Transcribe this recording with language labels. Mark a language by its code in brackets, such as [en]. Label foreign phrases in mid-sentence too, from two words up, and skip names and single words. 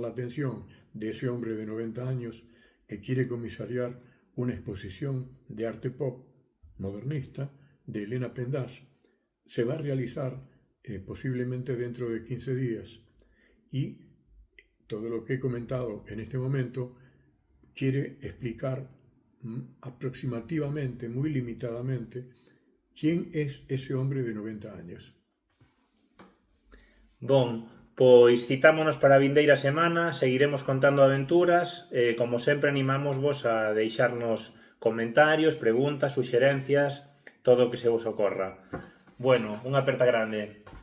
[es] la atención de ese hombre de 90 años que quiere comisariar una exposición de arte pop modernista de Elena Pendás, se va a realizar posiblemente dentro de 15 días, y todo lo que he comentado en este momento quiere explicar aproximativamente, muy limitadamente, quién es ese hombre de 90 años. [gl] Bon, pois citámonos para a vindeira semana, seguiremos contando aventuras, como sempre animámosvos a deixarnos comentarios, preguntas, suxerencias, todo o que se vos ocorra. Bueno, unha aperta grande.